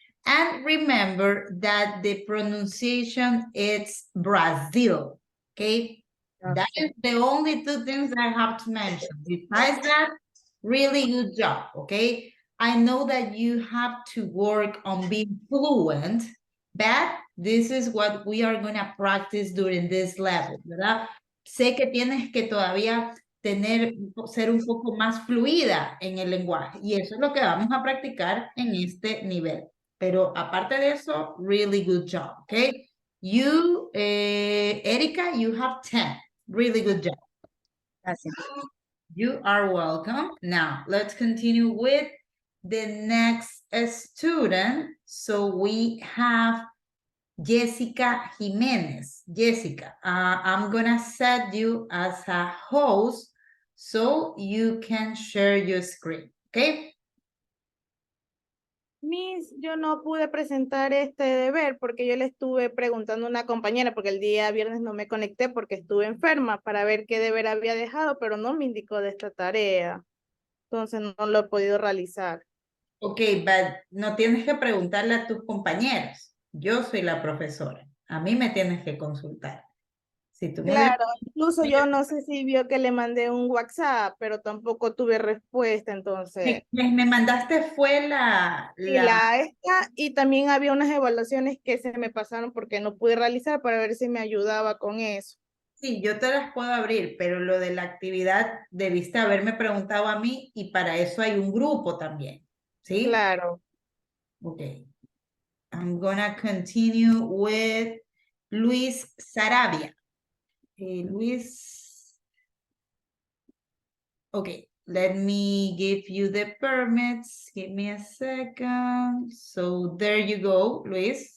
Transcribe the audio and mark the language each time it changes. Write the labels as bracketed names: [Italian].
[English] And remember that the pronunciation is Brazil, okay? That is the only two things I have to mention. Besides that, really good job, okay? I know that you have to work on being fluent, but this is what we are going to practice during this level, [Spanish] ¿verdad? Sé que tienes que todavía ser un poco más fluida en el lenguaje y eso es lo que vamos a practicar en este nivel. Pero aparte de eso, [English] really good job, okay? You, Erika, you have 10. Really good job. [Spanish] Gracias. [English] You are welcome. Now, let's continue with the next student. So we have Jessica Jimenez. Jessica, I'm gonna set you as a host so you can share your screen, okay? [Spanish] Miss, yo no pude presentar este deber porque yo le estuve preguntando a una compañera porque el día viernes no me conecté porque estuve enferma para ver qué deber había dejado, pero no me indicó de esta tarea. Entonces no lo he podido realizar. [English] Ok, but [Spanish] no tienes que preguntarle a tus compañeros. Yo soy la profesora. A mí me tienes que consultar. Si tú me hubieras- Claro, incluso yo no sé si vio que le mandé un WhatsApp, pero tampoco tuve respuesta, entonces. me mandaste fue Y la esta, y también había unas evaluaciones que se me pasaron porque no pude realizar para ver si me ayudaba con eso. Sí, yo te las puedo abrir, pero lo de la actividad debiste haberme preguntado a mí y para eso hay un grupo también. ¿Sí? Claro. [English] Ok. I'm gonna continue with Luis Sarabia. Luis. Okay, let me give you the permits. Give me a second. So there you go, Luis.